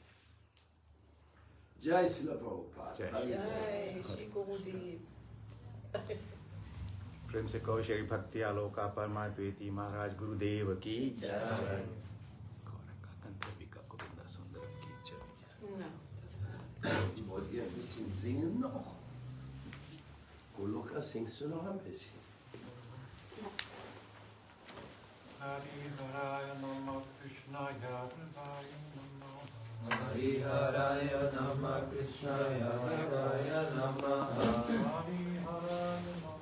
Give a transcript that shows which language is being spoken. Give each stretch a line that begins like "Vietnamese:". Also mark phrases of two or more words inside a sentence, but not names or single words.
Hindi: Jai Srila Prabhupada. Jai. Hari Jai Shri Gurudev. प्रेम से कहो श्री भक्ति आलोका परमाद्वैती महाराज गुरुदेव की जय। गोविंदा सुंदर की जय।
German: Wollt ihr ein bisschen singen noch? Goloka, singst du noch ein bisschen?
Sanskrit: हरि हराय नमः कृष्णाय हराय नमः हरि हराय नमः कृष्णाय हराय नमः हरि हराय